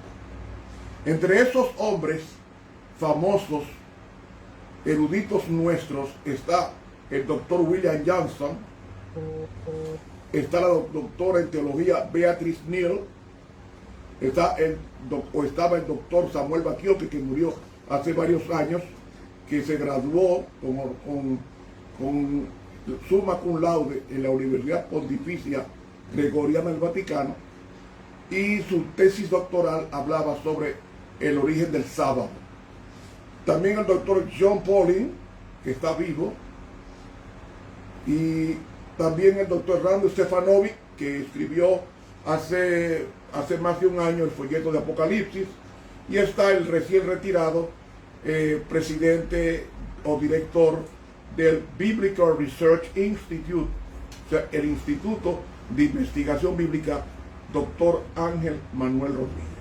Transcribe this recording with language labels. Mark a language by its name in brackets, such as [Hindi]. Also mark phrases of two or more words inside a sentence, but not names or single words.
[Spanish] Entre esos hombres famosos, eruditos nuestros, está el doctor William Johnson, está la doctora en teología Beatrice Neal, estaba el doctor Samuel Batlló, que murió hace varios años, que se graduó con [Latin] summa cum laude [Spanish] en la Universidad Pontificia Gregoriana del Vaticano, y su tesis doctoral hablaba sobre el origen del sábado. También el doctor John Pauling, que está vivo, y también el doctor Rando Stefanovic, que escribió hace más de un año el folleto de Apocalipsis, y está el recién retirado presidente o director del Biblical Research Institute, o sea, el Instituto de Investigación Bíblica, doctor Ángel Manuel Rodríguez.